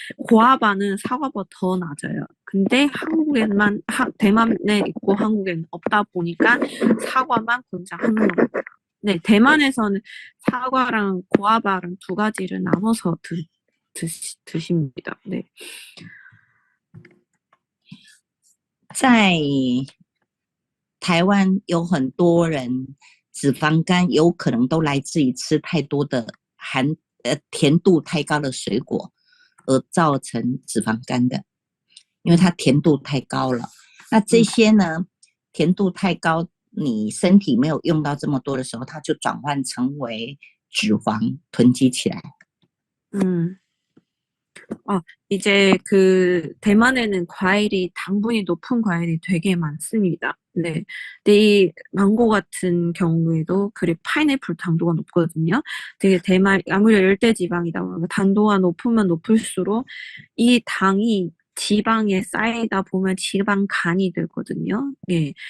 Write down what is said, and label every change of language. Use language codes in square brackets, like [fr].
[ko] 고아바는 사과보다 더 낮아요. 근데 대만에 있고 한국에는 없다 보니까 사과만 권장하는 겁니다. 네, 대만에서는 사과랑 고아바랑 두 가지를 나눠서 드십니다. 네. [zh] 在台湾有很多人脂肪肝有可能都来自于吃太多的甜度太高的水果而造成脂肪肝的，因为它甜度太高了。那这些呢，甜度太高，你身体没有用到这么多的时候，它就转换成为脂肪囤积起来。 [ko] 이제 대만에는 당분이 높은 과일이 되게 많습니다. 네. 근데 이 망고 같은 경우에도 파인애플 당도가 높거든요. 되게 아무래도 열대지방이다 보니까 당도가 높으면 높을수록 이 당이 지방에 쌓이다 보면 지방간이 되거든요. 예.